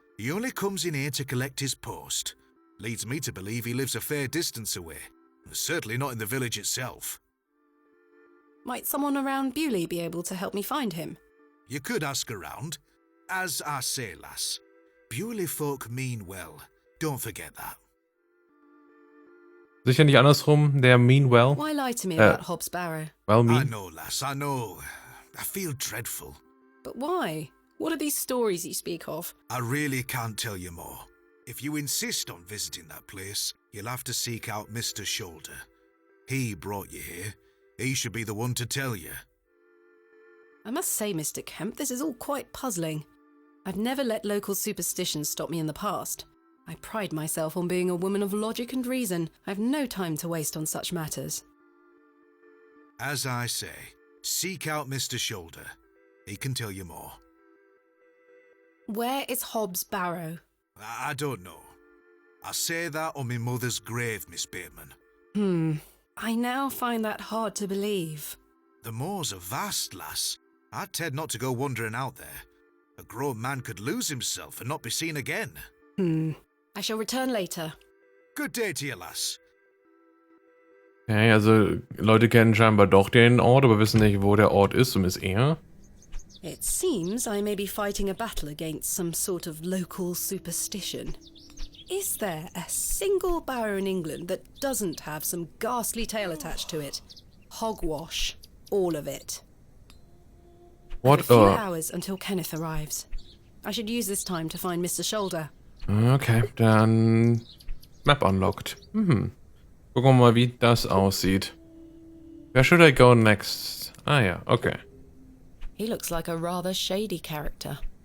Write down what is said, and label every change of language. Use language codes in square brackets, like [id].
[en] He only comes in here to collect his post. Leads me to believe he lives a fair distance away. Certainly not in the village itself. Might someone around Bewley be able to help me find him? You could ask around. As I say, lass, Bewley folk mean well. Don't forget that. [de] Sicher nicht andersrum, der Meanwell. [en] Why lie to me about Hobbs Barrow? Well, I mean. know, lass, I know. I feel dreadful. But why? What are these stories you speak of? I really can't tell you more. If you insist on visiting that place, you'll have to seek out Mr. Shoulder. He brought you here. He should be the one to tell you. I must say, Mr. Kemp, this is all quite puzzling. I've never let local superstitions stop me in the past. I pride myself on being a woman of logic and reason. I've no time to waste on such matters. As I say, seek out Mr. Shoulder. He can tell you more. Where is Hobbs Barrow? I don't know. I say that on my mother's grave, Miss Bateman. I now find that hard to believe. The moors are vast, lass. I'd tend not to go wandering out there. A grown man could lose himself and not be seen again. I shall return later. Good day to you, lass. [de] Okay, also Leute kennen scheinbar doch den Ort, aber wissen nicht, wo der Ort ist und ist er. [en] It seems I may be fighting a battle against some sort of local superstition. Is there a single barrow in England that doesn't have some ghastly tale attached to it? Hogwash. All of it. What A few hours until Kenneth arrives. I should use this time to find Mr. Shoulder. [de] Okay, dann [en] Map unlocked. [de] Gucken wir mal, wie das aussieht. [en] Where should I go next? [de] Ah ja, [en] okay. He looks like a rather shady character.